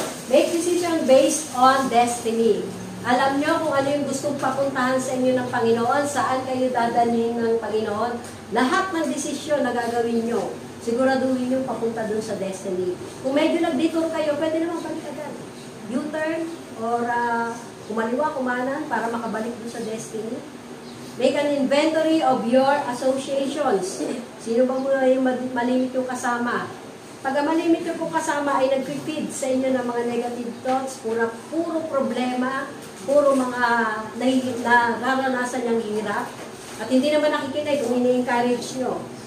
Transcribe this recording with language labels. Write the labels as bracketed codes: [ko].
[en] Make decision based on destiny. [tl] Alam nyo kung ano yung gustong papuntahan sa inyo ng Panginoon, saan kayo dadalhin ng Panginoon. Lahat ng desisyon na gagawin nyo, siguraduhin nyo papunta dun sa destiny. Kung medyo nag-detour kayo, pwede naman balik agad. U-turn or kumaliwa, kumanan para makabalik dun sa destiny. [en] Make an inventory of your associations. [tl] Sino ba muna yung malimit yung kasama? Pag ang malimit yung kasama ay nag-feed sa inyo ng mga negative thoughts, puro problema, puro mga nararanasan niyang hirap, at hindi naman nakikinig kung ini-encourage nyo.